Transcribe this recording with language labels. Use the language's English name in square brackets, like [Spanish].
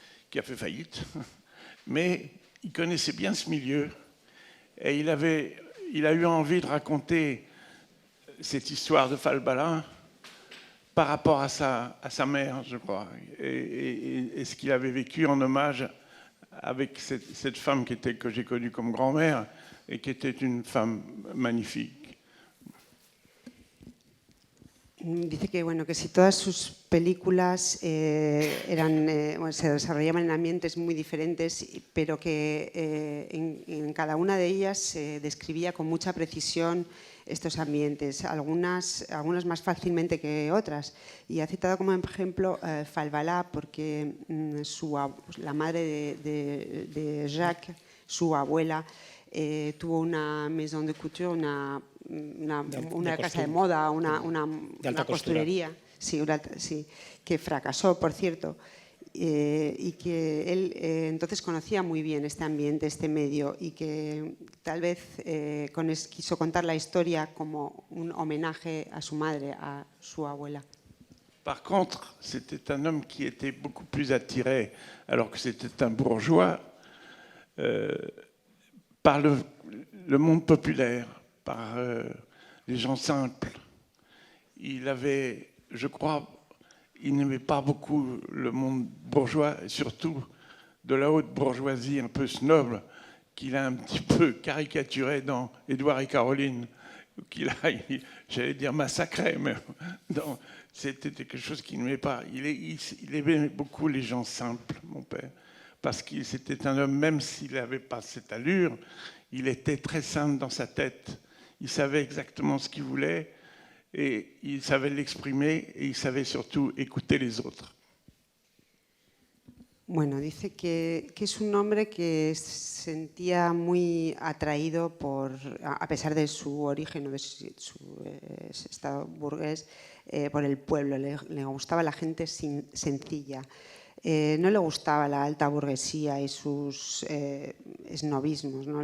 [French] qui a fait faillite, mais il connaissait bien ce milieu et il a eu envie de raconter cette histoire de Falvala par rapport à sa mère, je crois, et ce qu'il avait vécu en hommage avec cette femme que j'ai connue comme grand-mère et qui était une femme magnifique. [Spanish] Dice que, bueno, que si todas sus películas se desarrollaban en ambientes muy diferentes, pero que en cada una de ellas se describía con mucha precisión estos ambientes, algunas más fácilmente que otras. Y ha citado como ejemplo Falvala, porque la madre de Jacques, su abuela, tuvo una [French] maison de couture, [Spanish] una casa de moda, una costurería, sí, que fracasó, por cierto, y que él entonces conocía muy bien este ambiente, este medio, y que tal vez quiso contar la historia como un homenaje a su madre, a su abuela. [French] Par contre, c'était un homme qui était beaucoup plus attiré, alors que c'était un bourgeois, par le monde populaire, par les gens simples. Il avait, je crois, il n'aimait pas beaucoup le monde bourgeois, et surtout de la haute bourgeoisie un peu snob, qu'il a un petit peu caricaturé dans Édouard et Caroline, qu'il a, j'allais dire, massacré, mais c'était quelque chose qu'il n'aimait pas. Il aimait beaucoup les gens simples, mon père, parce que c'était un homme, même s'il n'avait pas cette allure, il était très simple dans sa tête. Il savait exactement ce qu'il voulait et il savait l'exprimer et il savait surtout écouter les autres. [Spanish] Bueno, dice que es un hombre que se sentía muy atraído a pesar de su origen o de su estado burgués, por el pueblo. Le gustaba la gente sencilla. No le gustaba la alta burguesía y sus esnovismos, ¿no?